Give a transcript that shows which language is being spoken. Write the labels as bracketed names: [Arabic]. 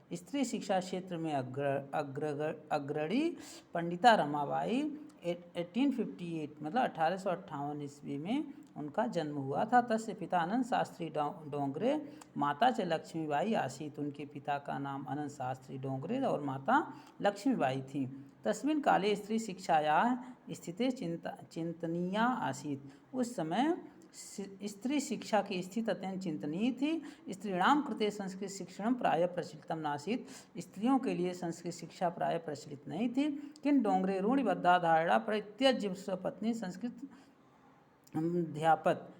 [Hindi] स्त्री शिक्षा क्षेत्र में अग्रणी पंडिता रमाबाई 1858 मतलब 1858 ईस्वी में उनका जन्म हुआ था। [Sanskrit] तस्य पिता अनंत शास्त्री डोंगरे, माता च लक्ष्मीबाई आसीत। [Hindi] उनके पिता का नाम अनंत शास्त्री डोंगरे और माता लक्ष्मीबाई थी। [Sanskrit] तस्मिन् काले स्त्री शिक्षायाः स्थितिः चिंतनीया आसीत। [Hindi] उस समय स्त्री शिक्षा की स्थिति अत्यंत चिंतनीय थी। [Sanskrit] स्त्रीणाम कृते संस्कृत शिक्षण प्राय प्रचलितम नासीत। [Hindi] स्त्रियों के लिए संस्कृत शिक्षा प्राय प्रचलित नहीं थी। [Sanskrit] किन डोंगरे रूढ़िबद्धा धारणा परित्यज्य स्वपत्नी संस्कृत अध्यापत।